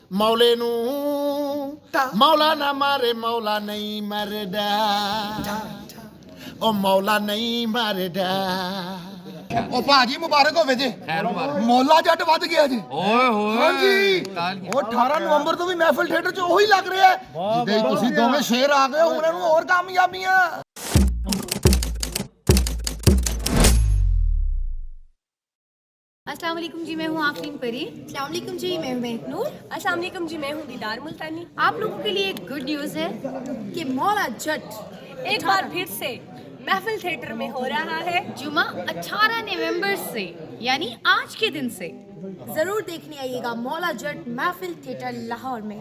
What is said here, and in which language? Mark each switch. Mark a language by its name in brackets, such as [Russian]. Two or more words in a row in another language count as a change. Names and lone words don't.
[Punjabi] ਮੌਲੇ ਨੂੰ ਮੌਲਾ ਨਾ ਮਾਰੇ ਮੌਲਾ ਨਹੀਂ ਮਰਦਾ ਓ ਮੌਲਾ ਨਹੀਂ ਮਰਦਾ ਓ ਭਾਜੀ ਮੁਬਾਰਕ ਹੋਵੇ ਜੀ ਮੌਲਾ ਜੱਟ ਵਧ ਗਿਆ ਜੀ ਓਏ ਹੋਏ ਹਾਂ ਜੀ ਤਾਲੀਆਂ। ਉਹ 18 ਨਵੰਬਰ ਤੋਂ ਵੀ ਮਹਿਫਲ ਥੀਏਟਰ 'ਚ ਉਹੀ ਲੱਗ ਰਿਹਾ ਹੈ ਜਿਹਦੇ ਤੁਸੀਂ ਦੋਵੇਂ ਸ਼ੇਰ ਆ ਗਏ ਹੁਣ ਇਹਨੂੰ ਹੋਰ ਕਾਮਯਾਬੀਆਂ [Urdu] السلام علیکم جی, میں ہوں آفرین پری. السلام علیکم جی، میں ہوں ماہنور. السلام علیکم جی، میں ہوں دیدار ملتانی. آپ لوگوں کے لیے ایک [English] good news [Urdu] ہے کہ مولا جٹ ایک بار پھر سے محفل تھیٹر میں ہو رہا ہے. جمعہ 18 نومبر سے یعنی آج کے دن سے ضرور دیکھنے آئیے گا مولا جٹ محفل تھیٹر لاہور میں.